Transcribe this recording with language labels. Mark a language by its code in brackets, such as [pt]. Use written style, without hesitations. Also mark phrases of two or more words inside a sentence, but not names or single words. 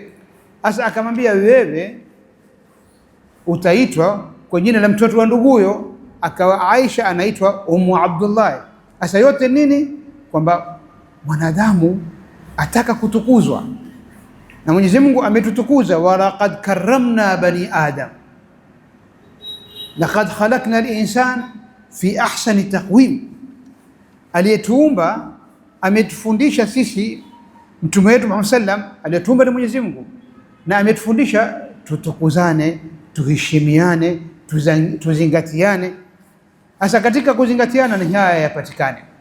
[sw] Sasa akamwambia, wewe utaitwa kwa jina la mtoto wa nduguyo, akawa Aisha anaitwa Ummu Abdullah. Sasa yote nini? Kwamba mwanadamu ataka kutukuzwa na Mwenyezi Mungu ametutukuza, [ar] ولقد كرمنا بني آدم لقد خلقنا الإنسان في أحسن تقويم. [sw] Aliyetuumba ametufundisha sisi, mtume wetu Muhammad sallam aliyetuumba ni Mwenyezi Mungu, na ametufundisha tutukuzane, tuheshimiane, tuzingatiane. Sasa katika kuzingatiana ni haya yapatikane.